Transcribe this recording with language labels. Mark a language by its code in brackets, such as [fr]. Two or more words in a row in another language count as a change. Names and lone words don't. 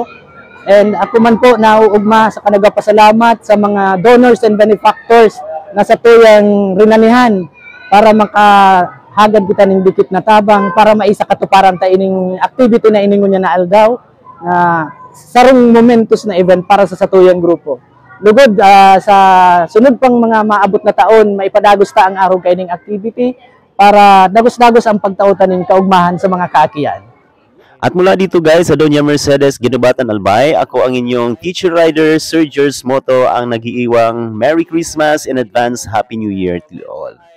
[bik] And ako man po nauugma sa kanagapasalamat sa mga [en] donors and benefactors [bik] na sa tuyang rinanihan para makahagad kita ning dikit na tabang para maisa katuparan ta ining activity na ining ngunya na aldaw na sarong momentos na event para sa satuyang grupo. Lugod sa sunod pang mga maabot na taon, maipadagos ta ang araw kay ning activity para dagos-dagos ang pagtautan ning kaugmahan sa mga kaakian. [tl] At mula dito guys sa Doña Mercedes Ginubatan Albay, ako ang inyong teacher rider, Sir George Moto, ang nag-iiwang [en] Merry Christmas and advance Happy New Year to all.